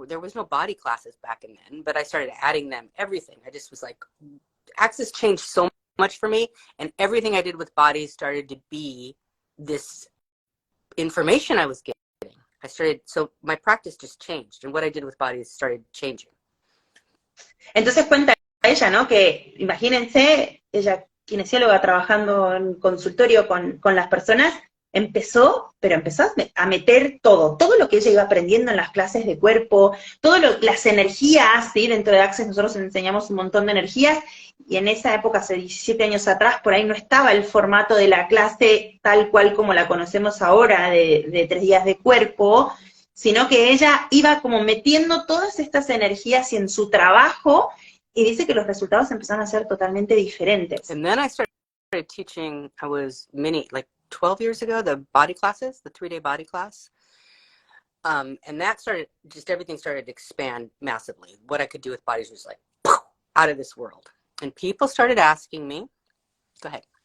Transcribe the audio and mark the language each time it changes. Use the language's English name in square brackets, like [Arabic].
[English] There was no body classes back in then, but I started adding them, everything. I just was like, Access changed so much for me, and everything I did with bodies started to be this information I was getting. So my practice just changed, and what I did with bodies started changing. [Spanish] Entonces cuenta ella, ¿no? Que imagínense, ella kinesióloga trabajando en consultorio con las personas, empezó a meter todo lo que ella iba aprendiendo en las clases de cuerpo, las energías, ¿sí? Dentro de Access nosotros enseñamos un montón de energías, y en esa época, hace 17 años atrás, por ahí no estaba el formato de la clase tal cual como la conocemos ahora, de 3 días de cuerpo, sino que ella iba como metiendo todas estas energías en su trabajo, y dice que los resultados empezaron a ser totalmente diferentes. [English] And then I started teaching, I was like 12 years ago, the body classes, the 3-day body class. And that started, just everything started to expand massively. What I could do with bodies was like, out of this world. And people started asking me, go ahead.